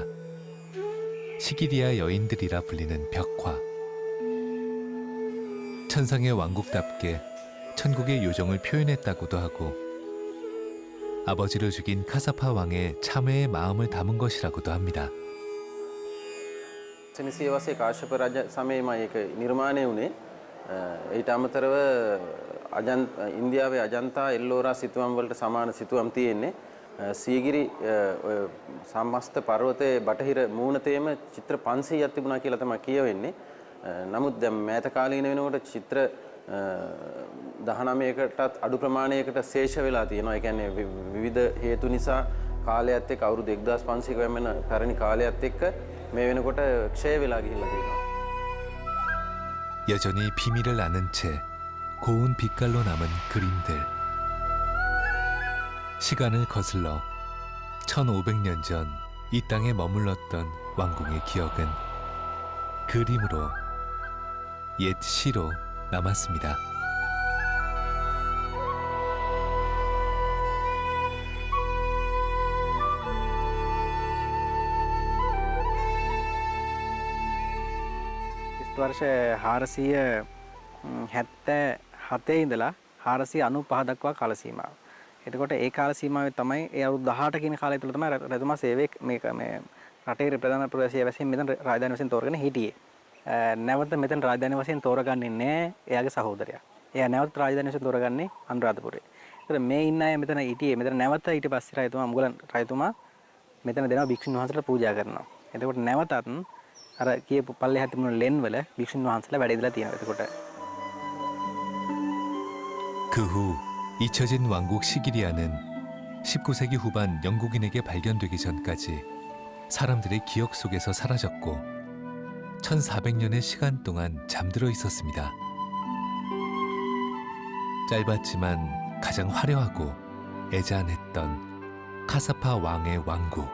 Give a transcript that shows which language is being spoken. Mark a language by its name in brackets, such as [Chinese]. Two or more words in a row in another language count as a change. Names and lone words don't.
[Korean] 시기리아 여인들이라 불리는 벽화. 천상의 왕국답게 천국의 요정을 표현했다고도 하고 아버지를 죽인 카사파 왕의 참회의 마음을 담은 것이라고도 합니다. [Sinhala] සෙනසිය වසේ කාශ්‍යප රජ සමයේම ඒක නිර්මාණය වුණේ. ඊට අමතරව ඉන්දියාවේ අජන්තා එල්ලෝරා සිතුවම් වලට සමාන සිතුවම් තියෙන්නේ. සීගිරි සමස්ත පර්වතයේ බටහිර මූණතේම චිත්‍ර 500ක් තිබුණා කියලා තමයි කියවෙන්නේ. නමුත් දැන් මෑත කාලීන වෙනකොට චිත්‍ර 19කටත් අඩු ප්‍රමාණයකට ශේෂ වෙලා තියෙනවා. ඒ කියන්නේ විවිධ හේතු නිසා කාලයත් එක්ක අවුරුදු 1500ක වෙන පැරණි කාලයත් එක්ක මේ වෙනකොට ක්ෂය වෙලා ගිහිල්ලා තියෙනවා. 여전히 비밀을 아는 채 고운 빛깔로 남은 그림들. 시간을 거슬러 1500년 전 이 땅에 머물렀던 왕궁의 기억은 그림으로, 옛 시로 남았습니다. वर्ष 477 ඉඳලා 495 දක්වා කාල සීමාව. එතකොට ඒ කාල සීමාවේ තමයි ඒ අවුරුදු 18 කියන කාලය තුළ තමයි රජතුමා සේවයේ මේ රටේ ප්‍රධාන ප්‍රදේශය වශයෙන් මෙතන රාජධානි වශයෙන් තෝරගෙන හිටියේ. නැවත මෙතන රාජධානි වශයෙන් තෝරගන්නේ නැහැ එයාගේ සහෝදරයා. එයා නැවත රාජධානි වශයෙන් තෝරගන්නේ අනුරාධපුරේ. ඒතර මේ ඉන්න අය මෙතන හිටියේ. මෙතන නැවත ඊට පස්සේ රජතුමා මුගලන් රජතුමා මෙතන දෙනවා භික්ෂුන් වහන්සේලා පූජා කරනවා. එතකොට නැවතත් අර කියපු පල්ලෙහා තිබුණු ලෙන් වල භික්ෂුන් වහන්සේලා වැඩ ඉඳලා තියෙනවා. එතකොට [Korean] 그 후 잊혀진 왕국 시기리아는 19세기 후반 영국인에게 발견되기 전까지 사람들의 기억 속에서 사라졌고 1400년의 시간 동안 잠들어 있었습니다. 짧았지만 가장 화려하고 애잔했던 카사파 왕의 왕국.